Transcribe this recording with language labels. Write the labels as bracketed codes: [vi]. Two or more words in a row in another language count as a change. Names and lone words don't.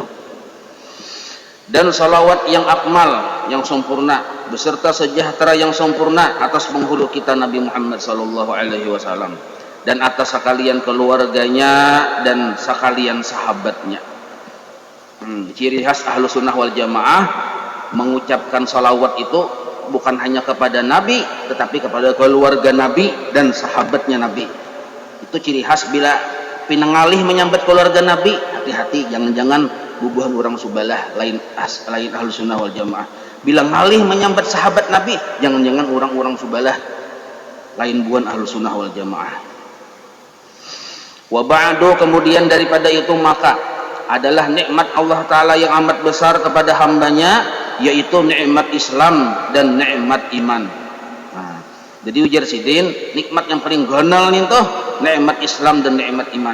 [id] Dan salawat yang akmal, yang sempurna, beserta sejahtera yang sempurna atas penghulu kita Nabi Muhammad [ar] صلى الله عليه وسلم [id] dan atas sekalian keluarganya dan sekalian sahabatnya. Ciri khas Ahlus Sunnah wal Jamaah mengucapkan salawat itu bukan hanya kepada Nabi, tetapi kepada keluarga Nabi dan sahabatnya Nabi. Itu ciri khas. [bjn] Bila pinengalih menyambut keluarga Nabi, hati-hati, jangan-jangan bubuhan orang subalah lain Ahlus Sunnah wal Jamaah. Bila ngalih menyambut sahabat Nabi, jangan-jangan orang-orang subalah lain buan Ahlus Sunnah wal Jamaah. [ar] وبعد, [id] kemudian daripada itu maka adalah nikmat Allah Ta'ala yang amat besar kepada hambanya, yaitu nikmat Islam dan nikmat iman. [bjn] Nah, jadi ujar sidin, nikmat yang paling gonal nih tuh nikmat Islam dan nikmat iman.